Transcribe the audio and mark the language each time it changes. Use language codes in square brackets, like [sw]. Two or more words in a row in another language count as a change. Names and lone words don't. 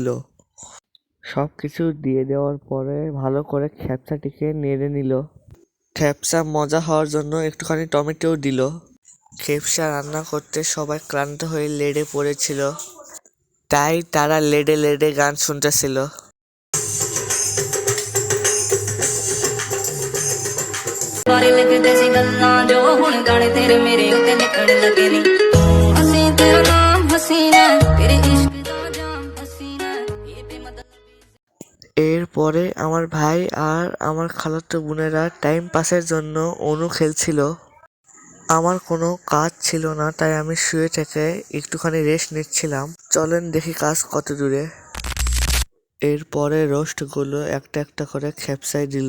[bn] সব কিছু দিয়ে দেওয়ার পরে ভালো করে খেপসাটিকে নেড়ে নিল। খেপসা মজা হওয়ার জন্য একটুখানি টমেটোও দিল। খেপসা রান্না করতে সবাই ক্লান্ত হয়ে লেডে পড়েছিল, তাই তারা লেডে লেডে গান শুনতেছিল। [pa] ਬਾਰੇ ਲਿਖਦੇ ਸੀ ਗੱਲਾਂ ਜੋ ਹੁਣ ਗਾਣੇ ਤੇਰੇ ਮੇਰੇ ਉੱਤੇ ਲਿਖਣ ਲੱਗੇ ਨੀ ਅਸੀਂ ਤੇਰਾ ਨਾਮ ਹਸੀਨਾ ਤੇਰੇ ਇਸ਼ਕ ਦਾ ਜਾਮ ਹਸੀਨਾ ਇਹ ਬੇਮਤਲਬ। [bn] এরপরে আমার ভাই আর আমার খালাতো বোনেরা [en] time pass [bn] জন্য অনু খেলছিল। আমার কোনো কাজ ছিল না, তাই আমি শুয়ে থেকে একটুখানি রেস্ট নিচ্ছিলাম। চলেন দেখি কাজ কত দূরে। এরপরে রোস্টগুলো একটা একটা করে খেপসায় দিল।